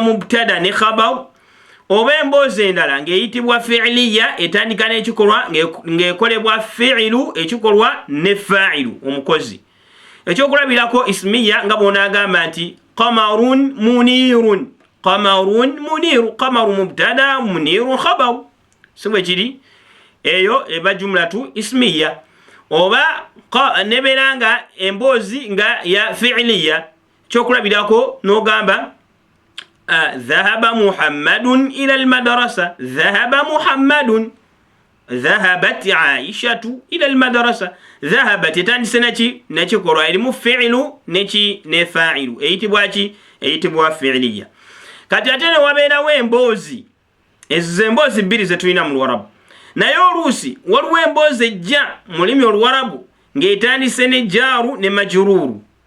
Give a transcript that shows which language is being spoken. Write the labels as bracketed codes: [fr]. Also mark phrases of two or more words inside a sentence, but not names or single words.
[lg] mubtada ne khabar oba emboozi endala ng'eyitibwa fi'liya etandika n'ekikolwa ng'ekolebwa fi'ilu ekikolwa ne fa'ilu omukozi ekyokulabirako ismiya nga bw'onaagamba nti [ar] قمر منير قمر منير قمر مبتدأ منير خبر [lg] si bwe kiri eyo eba [ar] جملة اسمية [lg] oba nebeera nga emboozi nga ya fi'liya kyokulabirako n'ogamba [ar] ذهب محمد إلى المدرسة ذهب محمد ذهبت عائشة إلى المدرسة ذهبت [lg] etandise nekikolwa erimu fi'ilu ne fa'ilu eyitibwa ki eyitibwa fi'liya kati ate ne wabeerawo emboozi ezo emboozi bbiri ze tulina mu luwarabu naye oluusi waliwo emboozi ejja mu lulimi oluwarabu ng'etandise ne jaaru ne majururu